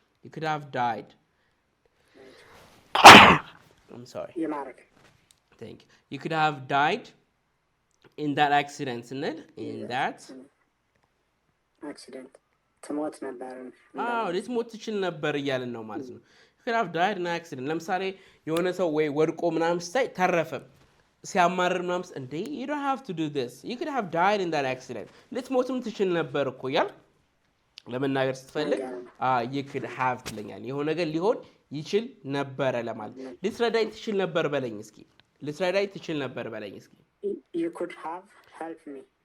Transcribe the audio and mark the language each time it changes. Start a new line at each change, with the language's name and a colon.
English: you could have died I'm sorry thank you. You could have died in that accident
Amharic: ስንል
English: in that
Amharic: accident ትሞት ነበር ልትሞት ትችል ነበር እያልን ነው ማለት ነው።
English: you could have died in an accident።
Amharic: ለምሳሌ የሆነ ሰው ወይ ወድቆ ምናምን ስታይ ተረፈ ሲያማርር ምናምን እንዴ
English: you don't have to do this, you could have died in that accident
Amharic: ልትሞትም ትችል ነበር እኮ እያል ለመናገር ስትፈልግ
English: you could have
Amharic: ትለኛል። የሆነ ነገር ሊሆን ይችል ነበረ ለማለት። ልትረዳኝ ትችል ነበር በለኝ እስኪ። ልትረዳኝ ትችል ነበር በለኝ እስኪ።
English: you could have helped me